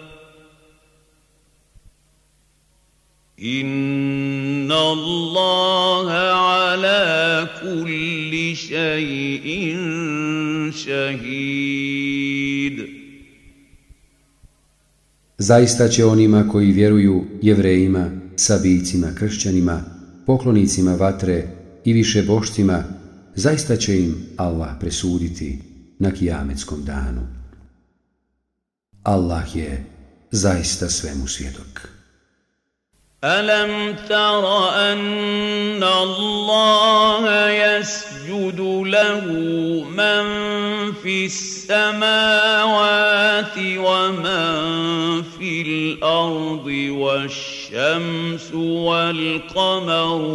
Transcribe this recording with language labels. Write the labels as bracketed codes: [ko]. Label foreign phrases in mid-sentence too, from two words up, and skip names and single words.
[ar] إن الله على كل شيء شهيد. [bs] Zaista će onima koji vjeruju, Jevrejima, Sabijcima, kršćanima, poklonicima vatre i višebošcima, zaista će im Allah presuditi na kijametskom danu. Allah je zaista svemu svjedok. [ar] ألم تر أن الله يسجد له من في السماوات ومن في الأرض والشمس والقمر